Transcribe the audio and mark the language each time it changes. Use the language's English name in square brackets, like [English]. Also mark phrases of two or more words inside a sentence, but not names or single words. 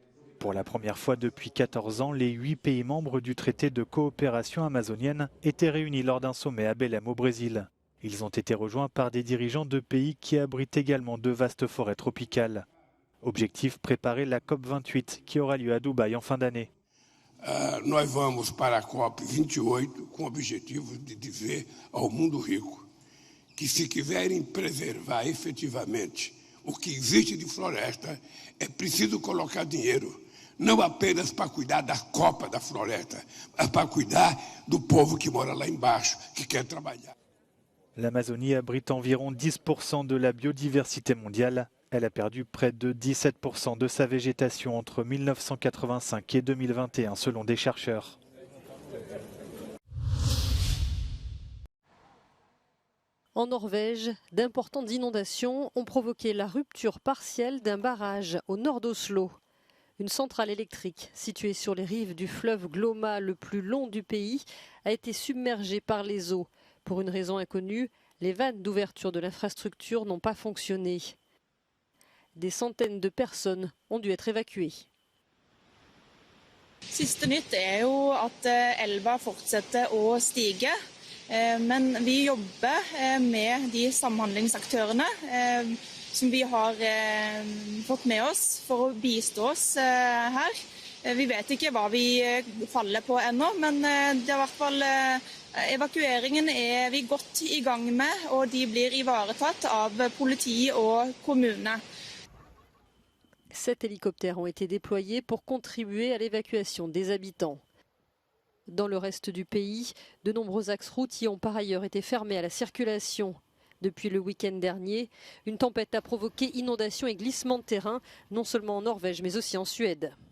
[French] Pour la première fois depuis 14 ans, les 8 pays membres du traité de coopération amazonienne étaient réunis lors d'un sommet à Belém au Brésil. Ils ont été rejoints par des dirigeants de pays qui abritent également de vastes forêts tropicales. Objectif, préparer la COP28 qui aura lieu à Dubaï en fin d'année. [Portuguese] Nós vamos para a COP28 com o objetivo de dizer ao mundo rico que se quiserem preservar efetivamente o que existe de floresta, é preciso colocar dinheiro, não apenas para cuidar da copa da floresta, mas para cuidar do povo que mora lá embaixo, que quer trabalhar. [French] L'Amazonie abrite environ 10% de la biodiversité mondiale. Elle a perdu près de 17% de sa végétation entre 1985 et 2021 selon des chercheurs. En Norvège, d'importantes inondations ont provoqué la rupture partielle d'un barrage au nord d'Oslo. Une centrale électrique située sur les rives du fleuve Glomma, le plus long du pays, a été submergée par les eaux. Pour une raison inconnue, les vannes d'ouverture de l'infrastructure n'ont pas fonctionné. Des centaines de personnes ont dû être évacuées. [Norwegian] Siste nytt jo at elva fortsetter å stige, men vi jobber med de samhandlingsaktørene som vi har fått med oss for å bistå oss her. Vi vet ikke hva vi faller på ennå, men det i hvert fall evakueringen vi godt i gang med, og de blir ivaretatt av politi og kommune. [French] 7 hélicoptères ont été déployés pour contribuer à l'évacuation des habitants. Dans le reste du pays, de nombreux axes routiers ont par ailleurs été fermés à la circulation. Depuis le week-end dernier, une tempête a provoqué inondations et glissements de terrain, non seulement en Norvège mais aussi en Suède.